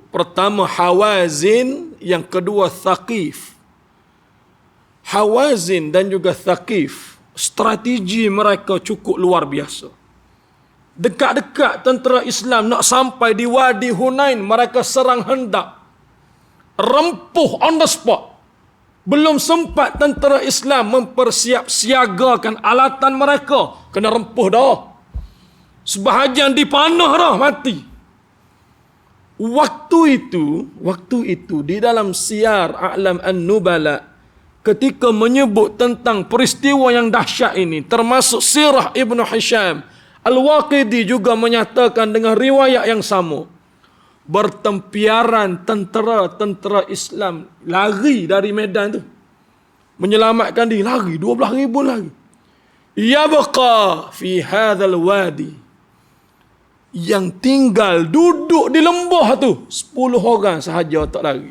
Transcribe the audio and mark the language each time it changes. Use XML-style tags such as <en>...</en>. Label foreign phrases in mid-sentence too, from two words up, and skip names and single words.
<ms>Pertama Hawazin, yang kedua Thaqif. Hawazin dan juga Thaqif, strategi mereka cukup luar biasa. Dekat-dekat tentera Islam nak sampai di Wadi Hunain, mereka serang hendak. Rempuh</ms> <en>on the spot.</en> <ms>Belum sempat tentera Islam mempersiapsiagakan alatan mereka, kena rempuh dah. Sebahagian dipanah dah, mati. Waktu itu di dalam Siyar A'lam An-Nubala, ketika menyebut tentang peristiwa yang dahsyat ini, termasuk sirah Ibn Hisham, Al-Waqidi juga menyatakan dengan riwayat yang sama. Bertempiaran tentera Islam lari dari medan tu, menyelamatkan diri, lari 12,000 lagi.</ms> <ar>يبقى في هذا الوادي,</ar> <ms>yang tinggal duduk di lembah tu 10 orang sahaja tak lari.</ms>